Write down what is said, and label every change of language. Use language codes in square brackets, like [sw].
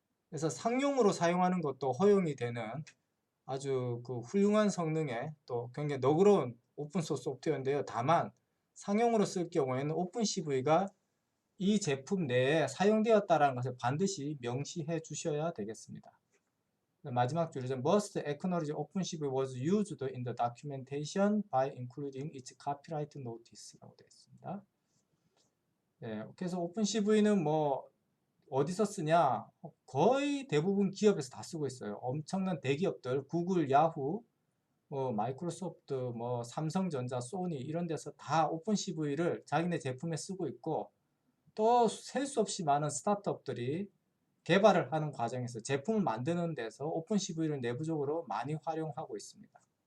[ko] 그래서 상용으로 사용하는 것도 허용이 되는 아주 그 훌륭한 성능의 또 굉장히 너그러운 오픈소스 소프트웨어인데요. 다만 상용으로 쓸 경우에는 오픈CV가 이 제품 내에 사용되었다는 것을 반드시 명시해 주셔야 되겠습니다. 마지막 줄이죠. [en] Must acknowledge OpenCV was used in the documentation by including its copyright notice라고 [ko] 되어 있습니다. 네, 그래서 오픈CV는 뭐 어디서 쓰냐? 거의 대부분 기업에서 다 쓰고 있어요. 엄청난 대기업들, 구글, 야후, 뭐 마이크로소프트, 뭐 삼성전자, 소니 이런 데서 다 오픈CV를 자기네 제품에 쓰고 있고 또 셀 수 없이 많은 스타트업들이 개발을 하는 과정에서 제품을 만드는 데서 오픈CV를 내부적으로 많이 활용하고 있습니다.